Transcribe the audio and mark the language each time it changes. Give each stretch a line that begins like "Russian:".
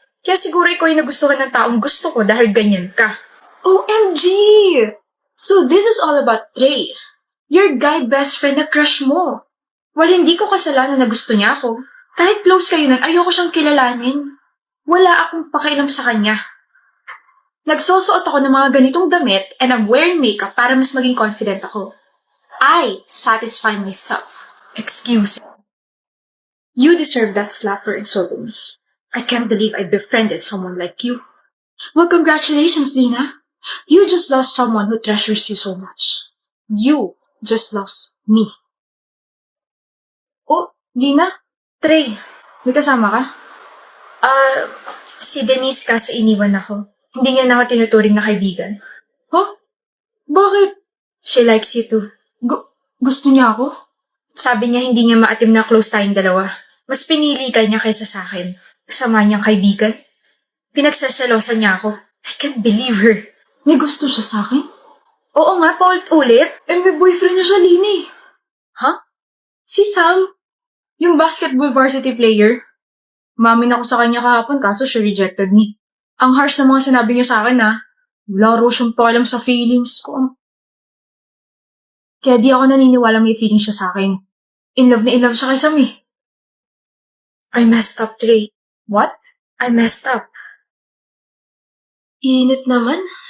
Filipino: Kaya siguro ikaw yung nagustuhan ng taong gusto ko dahil ganyan ka.
English: OMG! So this is all about Trey. Your guy best friend
Filipino: na crush mo. Well, hindi ko kasalanan na gusto niya ako. Kahit close kayo nun, ayoko siyang kilalanin. Wala akong pakialam sa kanya. Nagsusuot ako ng mga ganitong damit
English: and I'm wearing makeup
Filipino: para mas maging confident ako.
English: I satisfy myself. Excuse me. You deserve that slap for insulting me. I can't believe I befriended someone like you. Well, congratulations, Lina. You just lost someone who treasures you so much. You just lost me. Oh, Lina?
Filipino: Trey, may kasama ka? Si Denise kasi iniwan ako. Hindi niya na ako tinuturing na kaibigan. Huh? Bakit?
English: She likes you too.
Filipino: Gusto niya ako? Sabi niya hindi niya maatim na close tayong dalawa. Mas pinili ka niya kaysa sa akin. Kasama niyang kaibigan. Pinagsasalosan niya ako.
English: I can't believe her.
Filipino: May gusto siya sa akin? Oo nga, paulit-ulit. May boyfriend niya siya, Lini. Huh? Si Sam.
English: Yung basketball varsity player.
Filipino: Umamin ako sa kanya kahapon kaso
English: she rejected me.
Filipino: Ang harsh na mga sinabi niya sa akin ha. Wala raw siyang pakialam sa feelings ko. Kaya di ako naniniwala may feelings siya sa akin.
English: In love na in love
Filipino: siya kay Sam eh.
English: I messed up, Trey. What? I messed up.
Filipino: Init naman.